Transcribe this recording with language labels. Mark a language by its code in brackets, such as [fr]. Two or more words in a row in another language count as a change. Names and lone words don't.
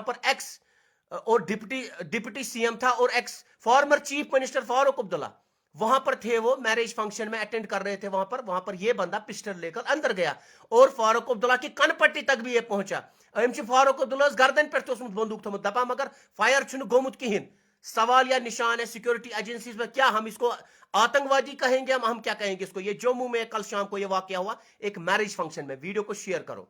[hi] पर एक्स और [en] deputy CM [hi] था और [en] ex former chief minister [hi] फारूक अब्दुल्ला वहां पर थे वो [en] marriage function [hi] में अटेंड कर रहे थे वहां पर ये बंदा पिस्टल लेकर अंदर गया और फारूक अब्दुल्ला की कनपट्टी तक भी ये पहुंचा फारूक अब्दुल्ला गर्दन पे [ks] बंदूक थोमुत दपा मगर फायर गोमुत [hi] कहीं सवाल या निशान है [en] security agencies [hi] में क्या हम इसको आतंकवादी कहेंगे हम क्या कहेंगे इसको ये जम्मू में कल शाम को ये वाकया हुआ एक [en] marriage function [hi] में वीडियो को शेयर करो।